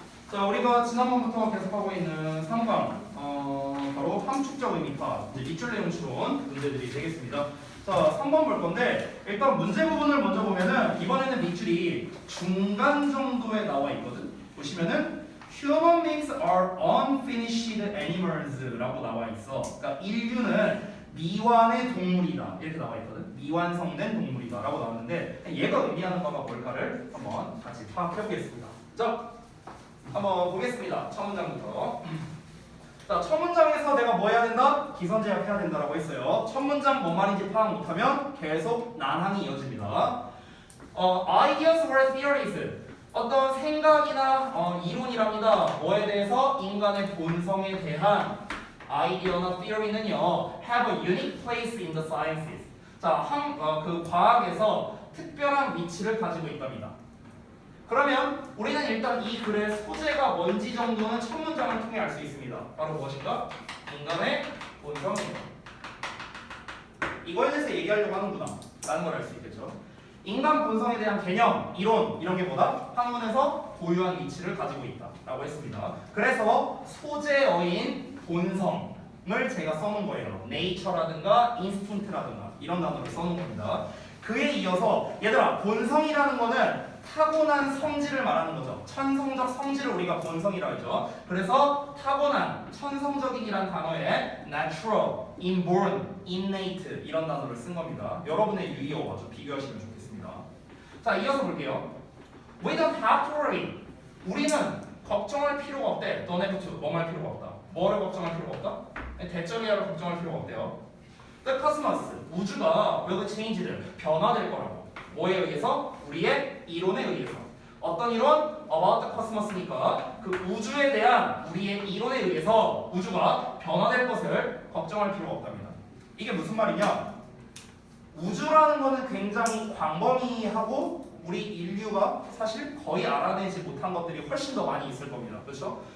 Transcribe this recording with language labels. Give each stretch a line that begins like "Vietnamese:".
Korean: 자, 우리가 지난번부터 계속하고 있는 3강 바로 함축적 의미파 이제 밑줄 내용 추론 문제들이 되겠습니다. 자, 3번 볼 건데 일단 문제 부분을 먼저 보면은 이번에는 밑줄이 중간 정도에 나와 있거든. 보시면은
English: Human beings are unfinished animals라고
Korean: 나와 있어. 그러니까 인류는 미완의 동물이다 이렇게 나와 있거든. 미완성된 동물이다라고 나왔는데 얘가 의미하는 바가 뭘까를 한번 같이 파악해 보겠습니다. 자, 한번 보겠습니다. 첫 문장부터. 자, 첫 문장에서 내가 뭐 해야 된다? 기선제압해야 된다라고 했어요. 첫 문장 뭔 말인지 파악 못하면 계속 난항이 이어집니다.
English: Ideas or theories.
Korean: 어떤 생각이나 이론이랍니다. 뭐에 대해서? 인간의 본성에 대한 아이디어나
English: theory는요, have a unique place in the sciences.
Korean: 자, 그 과학에서 특별한 위치를 가지고 있답니다. 그러면 우리는 일단 이 글의 소재가 뭔지 정도는 첫 문장을 통해 알 수 있습니다. 바로 무엇인가? 인간의 본성입니다. 이거에 대해서 얘기하려고 하는구나 라는 걸 알 수 있겠죠. 인간 본성에 대한 개념, 이론 이런 게 뭐다? 학문에서 고유한 위치를 가지고 있다 라고 했습니다. 그래서 소재어인 본성을 제가 써놓은 거예요. nature라든가 instinct라든가 이런 단어를 써놓은 겁니다. 그에 이어서 얘들아, 본성이라는 거는 타고난 성질을 말하는 거죠. 천성적 성질을 우리가 본성이라고 하죠. 그래서 타고난, 천성적인이란 단어에 natural, inborn, innate 이런 단어를 쓴 겁니다. 여러분의 유의어 아주 비교하시면 좋겠습니다. 자, 이어서 볼게요.
English: We don't have to worry.
Korean: 우리는 걱정할 필요가 없대. Don't have to. 뭐할 필요가 없다. 뭐를 걱정할 필요가 없다? 대절이야를 걱정할 필요가 없대요.
English: The cosmos,
Korean: 우주가
English: will change,
Korean: 변화될 거라고. 뭐에 의해서? 우리의 이론에 의해서. 어떤 이론?
English: About the cosmos
Korean: 니까 그 우주에 대한 우리의 이론에 의해서 우주가 변화될 것을 걱정할 필요가 없답니다. 이게 무슨 말이냐? 우주라는 거는 굉장히 광범위하고 우리 인류가 사실 거의 알아내지 못한 것들이 훨씬 더 많이 있을 겁니다. 그렇죠?